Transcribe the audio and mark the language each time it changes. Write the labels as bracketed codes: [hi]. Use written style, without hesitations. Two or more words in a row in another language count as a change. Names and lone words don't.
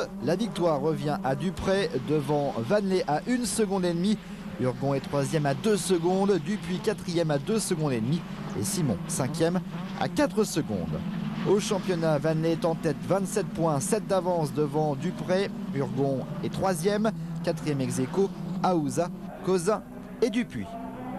[fr] La victoire revient à Dupré devant Vannelet à 1 seconde et demie. Urgon est 3e à 2 secondes. Dupuis 4e à 2 secondes et demie. Et Simon 5e à 4 secondes. Au championnat, Vannelet est en tête, 27 points, 7 d'avance devant Dupré. Urgon est 3e, 4e ex aequo, Aouza, Cozin et Dupuis.